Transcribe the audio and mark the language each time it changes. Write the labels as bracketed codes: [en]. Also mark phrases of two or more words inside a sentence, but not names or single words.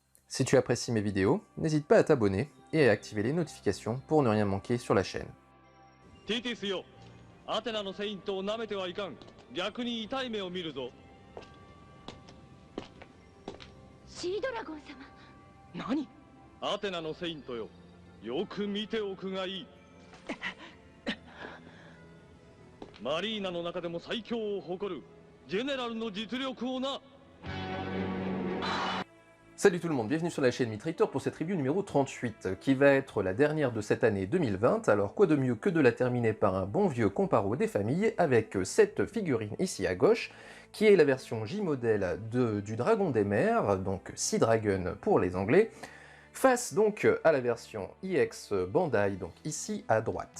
[fr] Si tu apprécies mes vidéos, n'hésite pas à t'abonner et à activer les notifications pour ne rien manquer sur la chaîne. [ja] ティティスよ、アテナのセイントを舐めてはいかん。逆に痛い目を見るぞ。シードラゴン様。何？アテナのセイントよ、よく見ておくがいい。マリーナの中でも最強を誇るジェネラルの実力をな。 [fr] Salut tout le monde, bienvenue sur la chaîne Mitrator pour cette review numéro 38, qui va être la dernière de cette année 2020. Alors quoi de mieux que de la terminer par un bon vieux comparo des familles avec cette figurine ici à gauche, qui est la version J-Model du Dragon des Mers, donc [en] Sea Dragon [fr] pour les Anglais, face donc à la version EX Bandai, donc ici à droite.